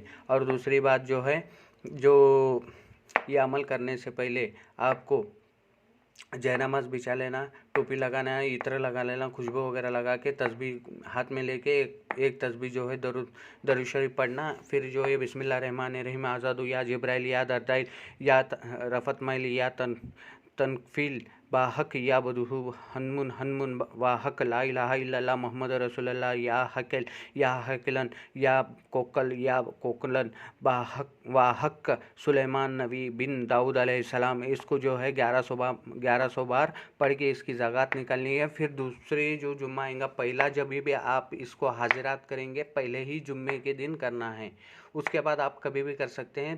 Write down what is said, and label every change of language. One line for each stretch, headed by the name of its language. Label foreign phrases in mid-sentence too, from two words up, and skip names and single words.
Hindi: और दूसरी बात जो है, जो ये अमल करने से पहले आपको जयनमाज बिछा लेना, टोपी लगाना है, इत्र लगा लेना, खुशबू वगैरह लगा के तस्बीह हाथ में लेके एक तस्बीह जो है दरूद शरीफ पढ़ना। फिर जो है बिस्मिल्लाहिर्रहमानिर्रहीम,
Arabic: آزاد يا جبرائيل يا دردائيل يا رفت مائيل يا تنفيل بحق يا بدوح حنمن وبحق لا إله إلا الله محمد رسول الله يا هيكلن يا كوكلن بحق سليمان نبي بن داود عليه السلام.
Hindi: इसको जो है 1100 बार पढ़ के इसकी ज़कात निकालनी है। फिर दूसरे जो जुम्मा आएगा, पहला जब भी आप इसको हाजिरात करेंगे पहले ही जुम्मे के दिन करना है, उसके बाद आप कभी भी कर सकते हैं।